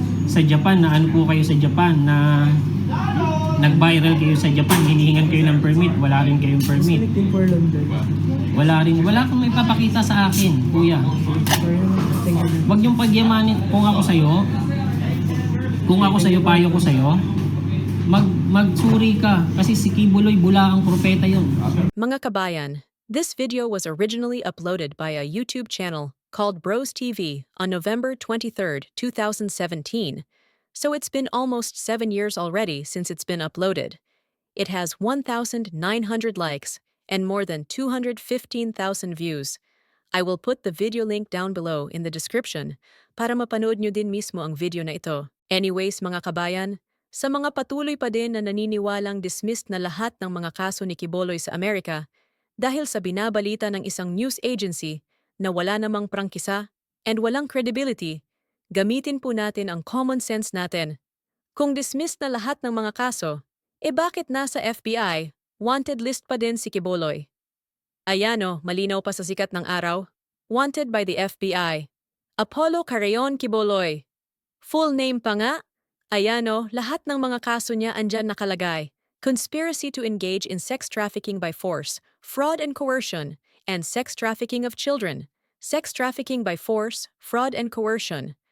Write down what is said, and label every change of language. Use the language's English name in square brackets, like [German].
[Filipino] Sa Japan, na ano po kayo sa Japan, na nag-viral kayo sa Japan, hinihingan kayo ng permit, wala rin kayong permit. [English] Selecting for London. [Filipino] Wala kang may papakita sa akin, kuya. [English] Thank you. [Filipino] Huwag niyong pagyamanin. Kung ako sa'yo, payo ko sa'yo, magsuri ka. Kasi si Kibuloy, bulaang propeta yun. Mga kabayan, [English] this video was originally uploaded by a YouTube channel called Bros TV on November 23, 2017, so it's been almost 7 years already since it's been uploaded. It has 1,900 likes and more than 215,000 views. I will put the video link down below in the description [Filipino] para mapanood nyo din mismo ang video na ito. Anyways mga kabayan, sa mga patuloy pa din na naniniwalang dismissed na lahat ng mga kaso ni Kibuloy sa Amerika dahil sa binabalita ng isang news agency na wala namang prangkisa and walang credibility, gamitin po natin ang common sense natin. Kung dismissed na lahat ng mga kaso, bakit nasa FBI, wanted list pa din si Kibuloy? Ayano, malinaw pa sa sikat ng araw. [English] Wanted by the FBI. [Filipino] Apollo Carreon Kibuloy. [English] Full name [Filipino] pa nga? Ayano, lahat ng mga kaso niya andyan nakalagay. [English] Conspiracy to engage in sex trafficking by force, fraud and coercion, and sex trafficking of children. Sex trafficking by force, fraud and coercion.